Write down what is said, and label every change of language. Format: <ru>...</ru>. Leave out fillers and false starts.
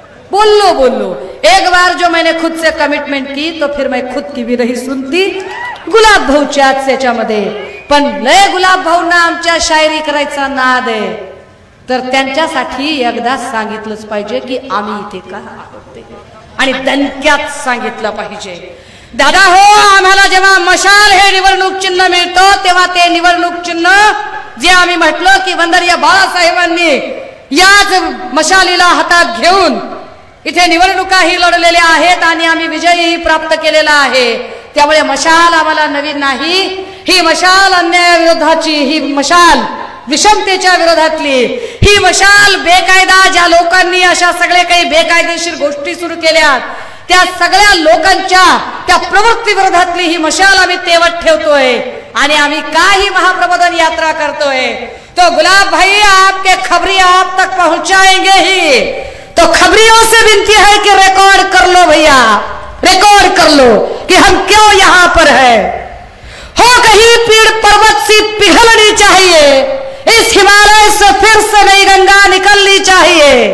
<hi>बोललो एक बार जो मैंने खुद से कमिटमेंट की तो फिर मैं खुद की भी नहीं सुनती.</hi> <mr>गुलाब भाऊच्याच त्याच्यामध्ये पण लय गुलाब भाऊंना आमच्या शायरी करायचा नाद आहे, तर त्यांच्यासाठी एकदा सांगितलंच पाहिजे की आम्ही इथे का आहोत आणि दणक्यात सांगितलं पाहिजे. दादा हो, आम्हाला जेव्हा मशाल हे निवडणूक चिन्ह मिळतं तेव्हा ते निवडणूक चिन्ह जे आम्ही म्हटलं की वंदनीय बाळासाहेबांनी याच मशालीला हातात घेऊन इथे निवडणुकाही लढलेल्या आहेत आणि आम्ही विजयही प्राप्त केलेला आहे. त्यामुळे मशाल आम्हाला नवीन नाही. ही मशाल अन्यायाविरोधाची, ही मशाल विषमतेच्या विरोधातली, ही मशाल बेकायदा ज्या लोकांनी अशा सगळे काही बेकायदेशीर गोष्टी सुरू केल्या त्या सगळ्या लोकांच्या त्या प्रवृत्ती विरोधातली ही मशाल आम्ही तेवत ठेवतोय आणि आम्ही काही महाप्रबोधन यात्रा करतोय.</mr> <hi>तो गुलाब भाई आपके खबरी आप तक पहुंचाएंगे ही. तो खबरियों से विनती है कि रिकॉर्ड कर लो भैया, रिकॉर्ड कर लो कि हम क्यों यहाँ पर है. हो कहीं पीड़ पर्वत सी पिघलनी चाहिए, इस हिमालय से फिर से नई गंगा निकलनी चाहिए.</hi>